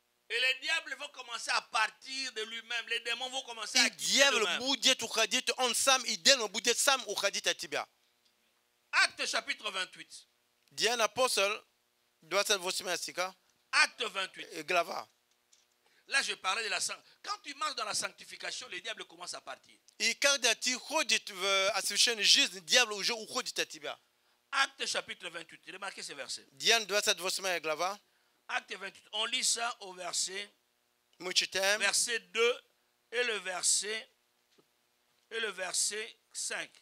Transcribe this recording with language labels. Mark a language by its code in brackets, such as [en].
[fr] Et les diables vont commencer à partir de lui-même. Les démons vont commencer à [ru] И [fr] quitter [ru] дьявол [fr] eux-mêmes. [ru] будет уходить, он сам, и демон будет сам уходить от тебя. [fr] Acte chapitre 28. [ru] Деяния апостол, 28 стиха, [fr] Acte 28. [ru] глава. [fr] Là, je parlais de la sanctification. Quand tu marches dans la sanctification, les diables commencent à partir. [ru] И когда ты ходишь в освященной жизни, дьявол уже уходит от тебя. [fr] Acte chapitre 28. Remarquez ce verset. [ru] Деяния 28 глава. [fr] Acte 28. On lit ça au verset, [ru] Мы читаем [fr] verset 2 et le verset 5.